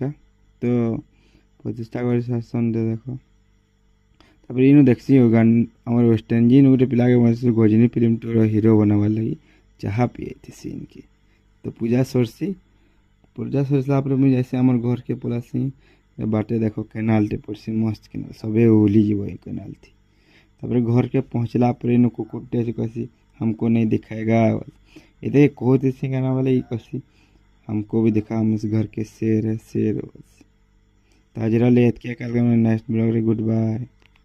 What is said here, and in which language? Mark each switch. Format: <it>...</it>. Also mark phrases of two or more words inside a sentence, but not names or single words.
<spr>তো ପ୍ରତିଷ୍ଠା କରି ସାରିସନ୍ରେ ଦେଖ ତାପରେ ଇନୁ ଦେଖ୍ସି ଆମର ୱେଷ୍ଟର୍ଣ୍ଣ ଜିନ୍ ଗୋଟେ ପିଲାକେ ବସି ଗଜନୀ ଫିଲ୍ମ ଟୁର ହିରୋ ବନାବାର୍ ଲାଗି ଚାହା ପିଆଇଥିସି ଇନ୍କେ। ତ ପୂଜା ସରିଲା ପରେ ମୁଇଁ ଯାଏସି ଆମର୍ ଘରକେ ପଲାସି। ବାଟେ ଦେଖ କେନାଲଟେ ପଡ଼୍ସି ମସ୍ତ କେନାଲ, ସବେ ଓହଲିଯିବ ଏ କେନାଲଥି। ତାପରେ ଘରକେ ପହଞ୍ଚିଲା ପରେ ଇନୁ କୁକୁରଟେ ଅଛି କହେସି</spr> <hi>हमको नहीं दिखाएगा।</hi> <spr>ଏତେ କହୁଥିସି କାଣା ବୋଲେ ଇ କହେସି</spr> <hi>हमको भी दिखा, हम इस घर के शेर है शेर।</hi> <spr>ତ ଆଜି ଏତକେ,</spr> <en>next blog</en> <spr>रे</spr> <en>good bye.</en>